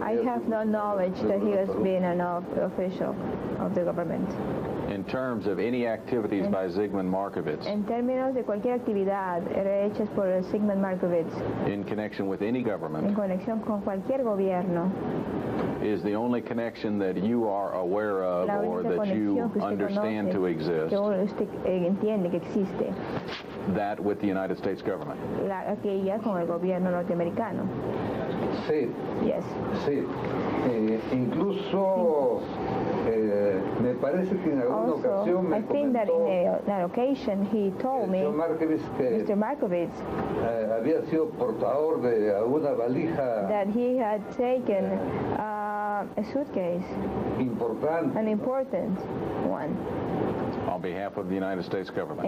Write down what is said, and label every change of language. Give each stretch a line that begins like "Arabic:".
English: I have no knowledge that he has been an official of the government. In terms of any activities by Zygmunt Markovits,
Spanish: en términos de cualquier actividad hechas por Zygmunt Markovits,
English: in connection with any government,
Spanish: en conexión con cualquier gobierno,
English: is the only connection that you are aware of or that you understand to exist,
Spanish: que usted entiende que existe,
English: that with the United States government?
Spanish: Aquella con el gobierno norteamericano. Sí.
English: Yes.
Spanish: Sí. Incluso me parece que en alguna ocasión me
English: I think that in that occasion he told me, Mr. Markovits,
Spanish: había sido portador de alguna valija,
English: that he had taken a suitcase, an important one, on behalf of the United States government.